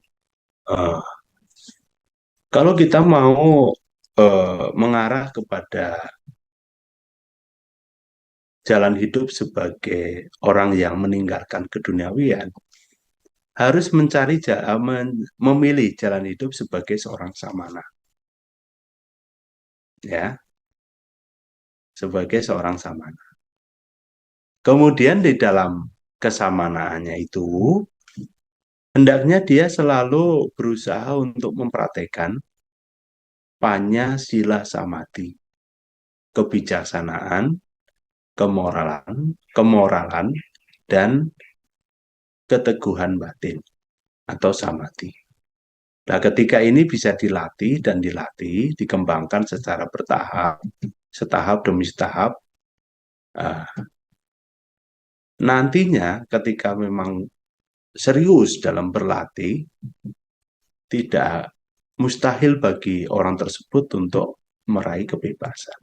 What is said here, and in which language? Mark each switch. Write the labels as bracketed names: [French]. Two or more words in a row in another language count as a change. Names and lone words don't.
[Indonesian] Eh, Kalau kita mau mengarah kepada jalan hidup sebagai orang yang meninggalkan keduniawian, harus memilih jalan hidup sebagai seorang samana, ya, sebagai seorang samana. Kemudian di dalam kesamanaannya itu, hendaknya dia selalu berusaha untuk mempraktekkan [Pali] panya sila samadhi, [Indonesian] kebijaksanaan, kemoralan, dan keteguhan batin atau samadhi. Nah, ketika ini bisa dilatih dan dilatih, dikembangkan secara bertahap, setahap demi setahap, nantinya ketika memang serius dalam berlatih, tidak mustahil bagi orang tersebut untuk meraih kebebasan.